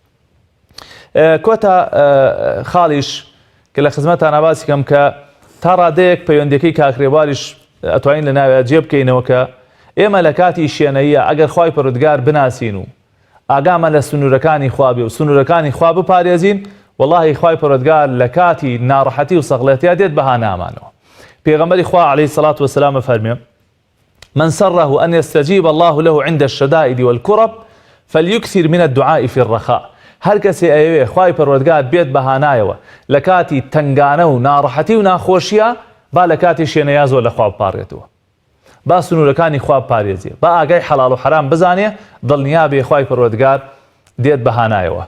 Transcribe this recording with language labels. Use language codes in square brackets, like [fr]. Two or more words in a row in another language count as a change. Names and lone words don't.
[ckb] کۆتا خاڵیش کە لە خزمەتان باسی کەم کە تا ڕادەیەک پەیوەندیەکەی کاکرێواریش ئەتوانین لە ناوێ جێ بکەینەوە کە ئێمە لە کاتی شوێنەیە ئەگەر خوای پەروەردگار بناسین و ئاگامە لە سنوورەکانی خوا بێ و سنوورەکانی خوا بپارێزین واللهی خوای پەروەردگار لە کاتی ناڕەحەتی و سەغڵەتیا دێت بەهانامانەوە پێغەمبەری خوا [ar] عەلەیهی سەڵات وەسەلام [ckb] فەرمێ [ar] من سره أن يستجيب الله له عند الشدائد والكرب فليكثر من الدعاء في الرخاء [ckb] هەر کەسێ ئەوێ خوای پەروەردگار بێت بەهانایەوە لە کاتی تنگانە و ناڕەحەتی و ناخۆشیە با لە کاتی شوێنەیە زۆر لە خوا بپارێتەوە با سنوورەکانی خوا بپارێزێ با ئاگای حەڵاڵ و حرام بزانێ دڵنیا بێ خوای پەروەردگار دێت بەهانایەوە